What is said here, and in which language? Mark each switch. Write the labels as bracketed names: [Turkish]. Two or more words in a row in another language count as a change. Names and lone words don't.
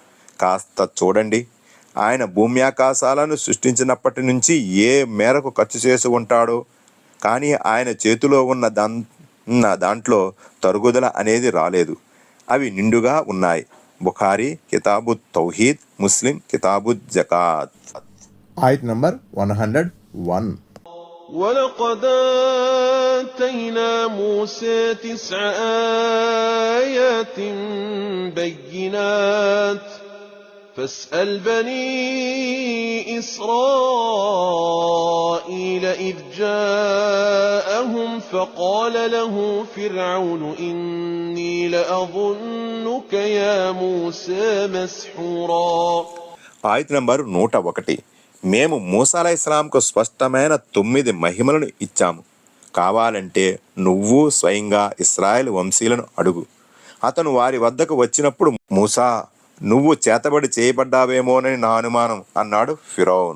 [Telugu] కాస్త చూడండి, ఆయన భూమి ఆకాశాలను సృష్టించినప్పటి నుంచి ఏ మేరకు ఖర్చు చేసి ఉంటాడో, కానీ ఆయన చేతిలో ఉన్న దాంట్లో తరుగుదల అనేది రాలేదు. అవి నిండుగా ఉన్నాయి. బుఖారీ కితాబు తౌహీద్, ముస్లిం కితాబు జకాత్. ఆయత నంబర్ 101. [Arabic] وَلَقَدْ آتَيْنَا مُوسَى 9 آيَاتٍ بَيِّنَاتٍ فاسأل بني إسرائيل إذ جاءهم فقال له فرعون إني لأظنك يا موسى مسحورا. [Telugu] ఆయత నంబరు 101. మేము మూసా అలైహిస్సలాంకు స్పష్టమైన 9 మహిమలను ఇచ్చాము. కావాలంటే నువ్వు స్వయంగా ఇశ్రాయేలు వంశీయులను అడుగు. అతను వారి వద్దకు వచ్చినప్పుడు, మూసా, నువ్వు చేతబడి చేయబడ్డావేమోనని నా అనుమానం అన్నాడు ఫిరౌన్.